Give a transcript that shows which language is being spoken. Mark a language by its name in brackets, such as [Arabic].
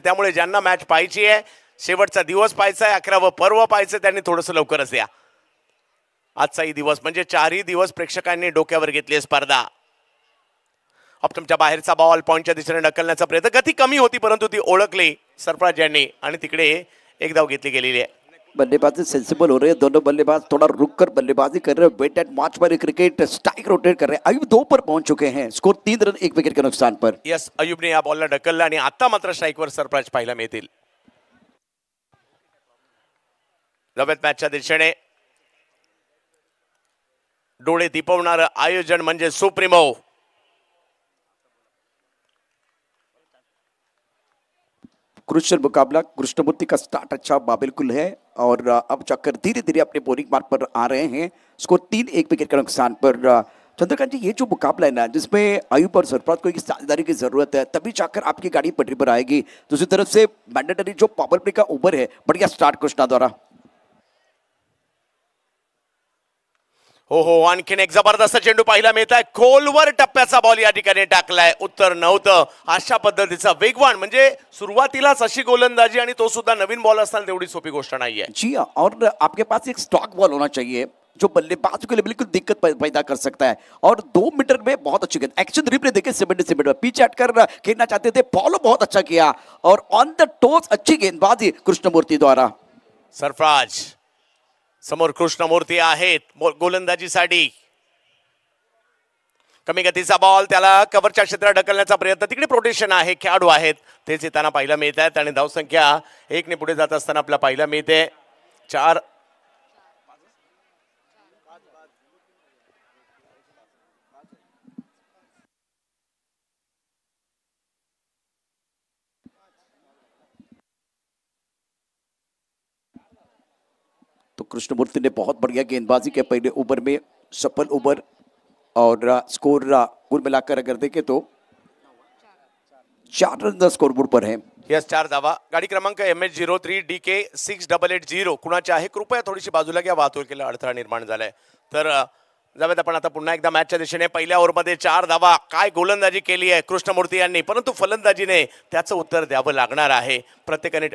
[Marathi] त्यामुळे ज्यांना मॅच पाहायची आहे, शेवटचा दिवस पाहायचा आहे, 11वं पर्व पाहायचं, त्यांनी थोडंसं लवकरच या। आजचाही दिवस म्हणजे 4ही दिवस प्रेक्षकांनी डोक्यावर घेतली स्पर्धा। ऑप्टमच्या बाहेरचा बॉल पॉइंटच्या दिशेने ढकलण्याचा प्रयत्न, गती कमी होती परंतु ती ओळखली सरफराज यांनी आणि तिकडे एक धाव घेतली गेलेली आहे। [Hindi] बल्लेबाजी सेंसिबल हो रहे हैं, दोनों बल्लेबाज थोड़ा रुक कर बल्लेबाजी कर रहे हैं, वेट एंड वॉच पर क्रिकेट स्ट्राइक रोटेट कर रहे हैं। अयूब 2 पर पहुंच चुके हैं, स्कोर 3 रन 1 विकेट के नुकसान पर। [Marathi] यस, अयूबने या बॉलला ढकललं आणि आता मात्र स्ट्राइकवर सरफराज पाहायला मिळतील। जबरदस्त मॅचच्या दिशेने डोळे दिपवणारं आयोजन म्हणजे सुप्रीमो। [Hindi] क्रुशियल मुकाबला। कृष्णमूर्ति का स्टार्ट अच्छा बिल्कुल है और अब चक्कर धीरे धीरे अपने बोलिंग मार्ग पर आ रहे हैं। स्कोर 3-1 विकेट के नुकसान पर। चंद्रकांत जी, ये जो मुकाबला है ना, जिसमें आयुब और सरफराज को एक साझेदारी की जरूरत है, तभी जाकर आपकी गाड़ी पटरी पर आएगी। दूसरी तरफ से मैंडेटरी जो पावर प्ले का ओवर है, बढ़िया स्टार्ट कृष्णा द्वारा। [Marathi] हो, आणखीन एक जबरदस्त चेंडू पाहायला मिळत आहे। खोलवर टप्प्याचा बॉल या ठिकाणी टाकलाय, उत्तर नव्हतं। अशा पद्धतीचा वेगवान, म्हणजे सुरुवातीलाच अशी गोलंदाजी आणि तो सुद्धा नवीन बॉल असताना तेवढी सोपी गोष्ट नाहीये। [Hindi] जी हाँ, और आपके पास एक स्टॉक बॉल होना चाहिए जो बल्लेबाज के लिए बिल्कुल दिक्कत पैदा कर सकता है। और 2 मीटर में बहुत अच्छी गेंद, एक्शन रिप्ले देखे 70 में पीछे हटकर खेलना चाहते थे, फॉलो बहुत अच्छा किया और ऑन द टोस अच्छी गेंदबाजी कृष्णमूर्ति द्वारा। [Marathi] सरफराज समोर कृष्णमूर्ती आहेत गोलंदाजीसाठी। कमी गतीचा बॉल, त्याला कव्हरच्या क्षेत्रात ढकलण्याचा प्रयत्न, तिकडे प्रोटेक्शन आहे, खेळाडू आहेत, तेच येताना पाहायला मिळत आहेत आणि धावसंख्या 1 ने पुढे जात असताना आपल्याला पाहायला मिळते 4। [Hindi] तो कृष्णमूर्ति ने बहुत बढ़िया गेंदबाजी के पहले ओवर में, सफल ओवर और स्कोर कुल मिलाकर अगर देखें तो 4 रन स्कोरबोर्ड पर है। [Marathi] यस, 4 धावा। गाडी क्रमांक MH03DK6880 कुणाची आहे? कृपया थोडीशी बाजूला घ्या, वाहतुकीला अडथळा निर्माण झालाय। तर जाऊयात आपण आता पुन्हा एकदा मॅचच्या दिशेने। पहिल्या ओव्हरमध्ये 4 धावा, काय गोलंदाजी केली आहे कृष्णमूर्ती यांनी, परंतु फलंदाजीने त्याचं उत्तर द्यावं लागणार आहे प्रत्येकाने।